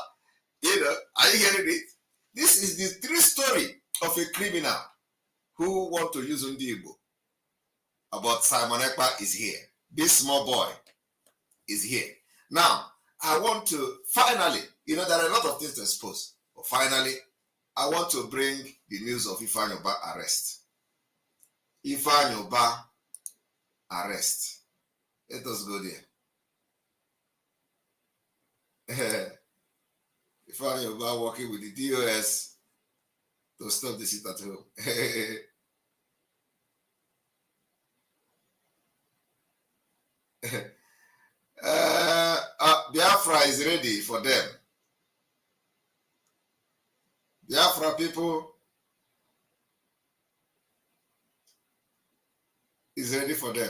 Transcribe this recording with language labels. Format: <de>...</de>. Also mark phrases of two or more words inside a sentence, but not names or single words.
<en>You know, are you hearing it? This is the true story of a criminal who want to use Ndibo. About Simon Ekpa is here. This small boy is here. Now, I want to finally, there are a lot of things to expose, but finally, I want to bring the news of Ifeanyi Uba arrest. Ifeanyi Uba arrest. Let us go there. Ifeanyi Uba working with the DOS to stop the sit at home. Biafra is ready for them. Biafra people is ready for them.</en>